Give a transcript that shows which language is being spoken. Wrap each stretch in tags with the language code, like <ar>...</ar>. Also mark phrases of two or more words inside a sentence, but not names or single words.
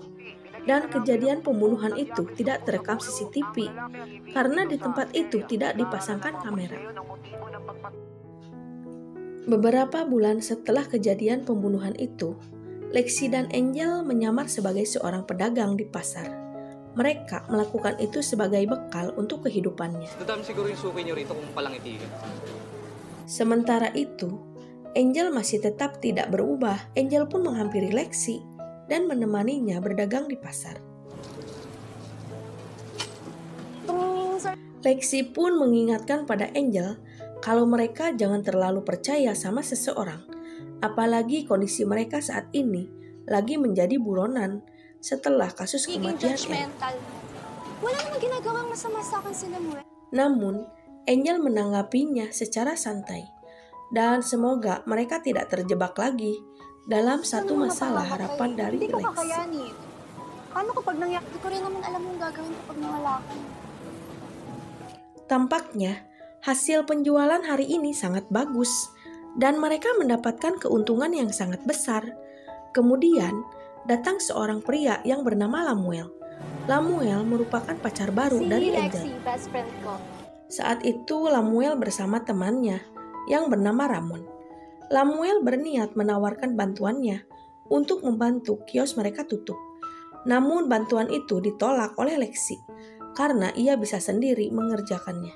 <id>Dan kejadian pembunuhan itu tidak terekam CCTV karena di tempat itu tidak dipasangkan kamera. Beberapa bulan setelah kejadian pembunuhan itu, Lexi dan Angel menyamar sebagai seorang pedagang di pasar. Mereka melakukan itu sebagai bekal untuk kehidupannya.</id> <tl>Dadami siguro yung suki nyo rito kung palangitigan.</tl> <id>Sementara itu, Angel masih tetap tidak berubah. Angel pun menghampiri Lexi dan menemaninya berdagang di pasar. Lexi pun mengingatkan pada Angel kalau mereka jangan terlalu percaya sama seseorang, apalagi kondisi mereka saat ini lagi menjadi buronan setelah kasus kematian Eric.</id> <tl>Wala namang ginagawang masama sa akin si Lamuel.</tl> <id>Namun, Angel menanggapinya secara santai, dan semoga mereka tidak terjebak lagi dalam satu masalah harapan dari</id> <tl>Hindi ko</tl> <id>Lexi.</id> <tl>kakayanin. Paano kapag nangyari? Hindi ko rin naman alam yung gagawin kapag nawala ka.</tl> <id>Tampaknya, hasil penjualan hari ini sangat bagus, dan mereka mendapatkan keuntungan yang sangat besar. Kemudian, datang seorang pria yang bernama Lamuel. Lamuel merupakan pacar baru dari Angel.</id> <en>Best friend</en> <tl>ko.</tl> <id>Saat itu Lamuel bersama temannya yang bernama Ramon. Lamuel berniat menawarkan bantuannya untuk membantu kios mereka tutup. Namun bantuan itu ditolak oleh Lexi karena ia bisa sendiri mengerjakannya.</id>